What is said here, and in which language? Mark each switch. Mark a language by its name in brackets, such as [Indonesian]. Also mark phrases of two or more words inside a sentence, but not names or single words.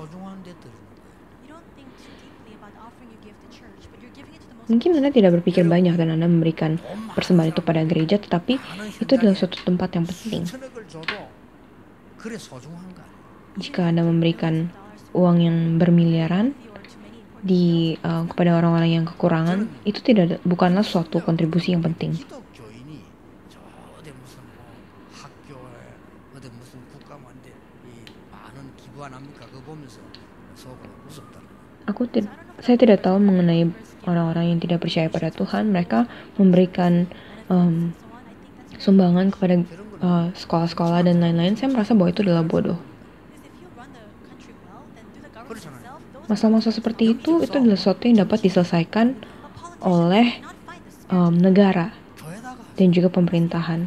[Indonesian] Mungkin Anda tidak berpikir banyak dan Anda memberikan persembahan itu pada gereja, tetapi itu adalah suatu tempat yang penting. Jika Anda memberikan uang yang bermiliaran, kepada orang-orang yang kekurangan itu bukanlah suatu kontribusi yang penting. [Korean] 기독교인이 저 어디 무슨 뭐 학교에 어디 무슨 국가만데 이 많은 기부 안 합니까? 그거 보면서 속으로 무섭다. [Indonesian] Saya tidak tahu mengenai orang-orang yang tidak percaya pada Tuhan. Mereka memberikan sumbangan kepada sekolah-sekolah dan lain-lain. Saya merasa bahwa itu adalah bodoh. Masalah-masalah seperti itu adalah sesuatu yang dapat diselesaikan oleh negara dan juga pemerintahan.